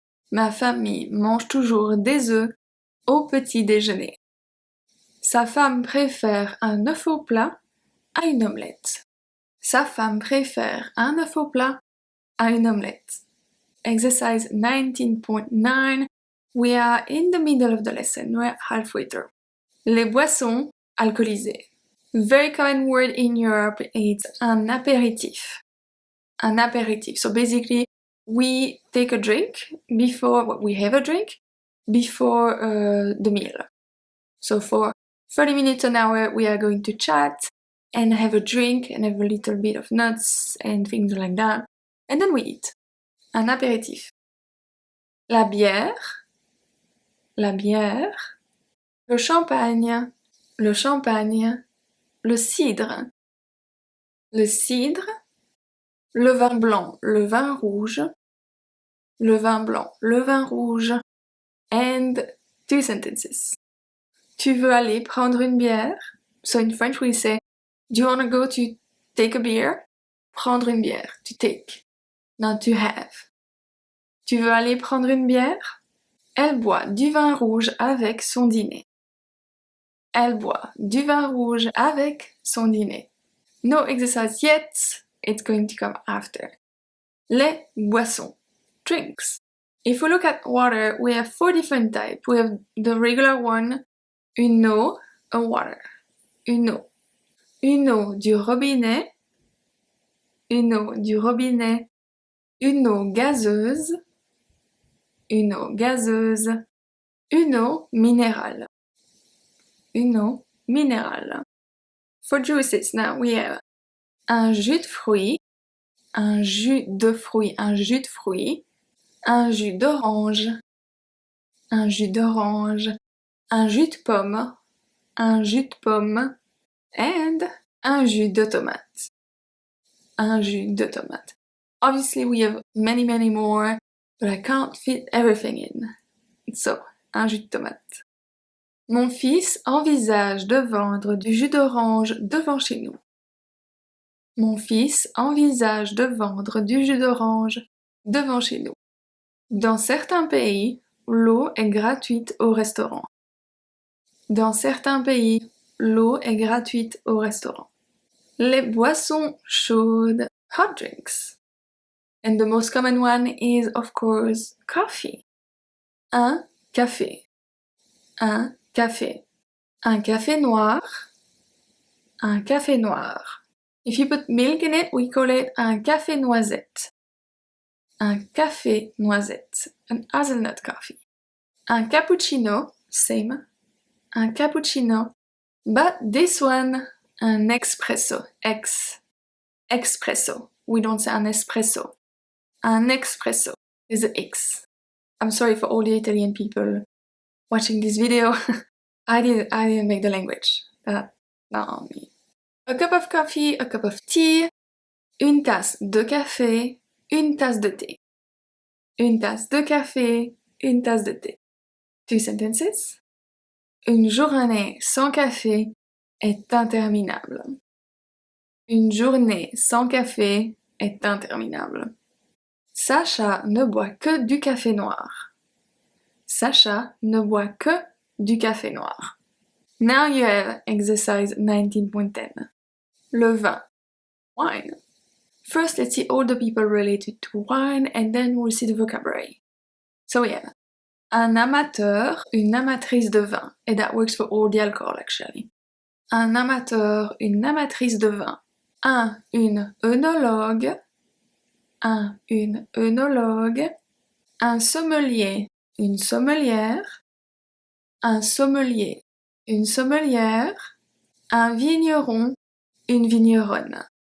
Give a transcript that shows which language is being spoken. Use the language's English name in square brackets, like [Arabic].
[French] Ma famille mange toujours des œufs au petit déjeuner. Sa femme préfère un œuf au plat à une omelette. Sa femme préfère un œuf au plat à une omelette. [English] Exercise 19.9. We are in the middle of the lesson. We're halfway through. [French] Les boissons alcoolisées. [English] Very common word in Europe is un apéritif. Un apéritif. So basically, we take a drink before, we have a drink before the meal. So for 30 minutes, an hour, we are going to chat and have a drink and have a little bit of nuts and things like that. And then we eat. [French] Un apéritif. La bière. Le champagne. Le cidre. Le vin blanc, le vin rouge. Le vin blanc, le vin rouge. [English] And two sentences. [French] Tu veux aller prendre une bière? [English] So in French we say, do you want to go to take a beer? [French] Prendre une bière, [English] to take, not to have. [French] Tu veux aller prendre une bière? Elle boit du vin rouge avec son dîner. Elle boit du vin rouge avec son dîner. [English] No exercise yet, it's going to come after. Les boissons, drinks. If we look at water, we have 4 different types. We have the regular one, une eau, a water. Une eau. [French] Une eau du robinet. Une eau du robinet. Une eau gazeuse. Une eau gazeuse. Une eau minérale. une eau minérale. [English] For juices, now we have [French] un jus de fruits, un jus de fruits, un jus de fruits, un jus d'orange, un jus d'orange, un jus de pomme, un jus de pomme, and un jus de tomate. Un jus de tomate. [English] Obviously, we have many more, but I can't fit everything in. [French] So, un jus de tomate. Mon fils envisage de vendre du jus d'orange devant chez nous. Mon fils envisage de vendre du jus d'orange devant chez nous. Dans certains pays, l'eau est gratuite au restaurant. Dans certains pays, l'eau est gratuite au restaurant. Les boissons chaudes, [English] hot drinks. And the most common one is, of course, coffee. [French] Un café. Un café. Un café noir. Un café noir. [English] If you put milk in it, we call it [French] un café noisette. Un café noisette. [English] An hazelnut coffee. [French] Un cappuccino, same. Un cappuccino. [English] But this one, un espresso. Espresso. We don't say un espresso. Un espresso is an X. I'm sorry for all the Italian people watching this video. I didn't make the language. Not on me. A cup of coffee, a cup of tea, [French] une tasse de café, une tasse de thé. Une tasse de café, une tasse de thé. [English] 2 sentences. [French] Une journée sans café est interminable. Une journée sans café est interminable. Sacha ne boit que du café noir. Sacha ne boit que du café noir. [English] Now you have exercise 19.10. [French] Le vin. [English] Wine. First, let's see all the people related to wine and then we'll see the vocabulary. So we have [French] un amateur, une amatrice de vin. [English] And that works for all the alcohol actually. [French] Un amateur, une amatrice de vin. Une œnologue. Une œnologue. Un sommelier, une sommelière. Un sommelier, une sommelière. Un vigneron, une vigneronne.